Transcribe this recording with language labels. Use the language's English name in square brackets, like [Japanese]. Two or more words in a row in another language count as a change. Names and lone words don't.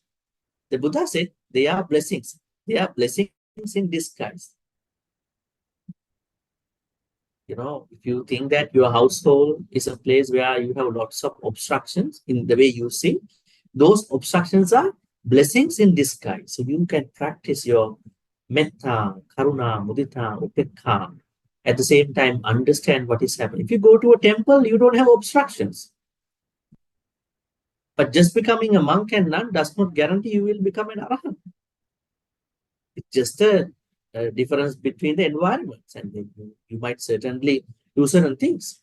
[English] The Buddha said they are blessings. They are blessings in disguise. You know, if you think that your household is a place where you have lots of obstructions in the way you see, those obstructions are blessings in disguise. So you can practice your [Pali] metta, karuna, mudita, upekha. [English] At the same time, understand what is happening. If you go to a temple, you don't have obstructions. But just becoming a monk and nun does not guarantee you will become an arahant. It's just a difference between the environments, and then you might certainly do certain things.